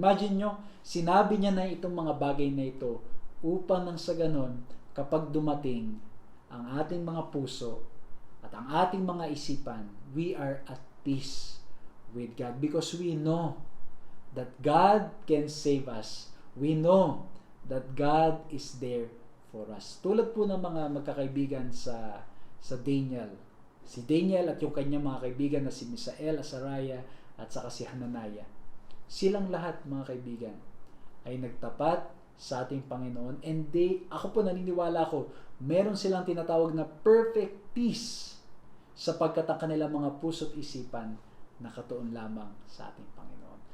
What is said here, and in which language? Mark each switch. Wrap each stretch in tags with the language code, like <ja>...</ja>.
<tl>Imagine nyo, sinabi niya na itong mga bagay na ito upang nang sa ganon, kapag dumating ang ating mga puso at ang ating mga isipan,</tl> <en>we are at peace with God because we know that God can save us. We know that God is there for us.</en> <tl>Tulad po ng mga magkakaibigan sa Daniel. Si Daniel at yung kanyang mga kaibigan na si Misael, Azariah at saka si Hananiah. Silang lahat, mga kaibigan, ay nagtapat sa ating Panginoon, and ako po naniniwala ko, meron silang tinatawag na perfect peace sapagkat ang kanilang mga puso't isipan nakatuon lamang sa ating Panginoon.</tl>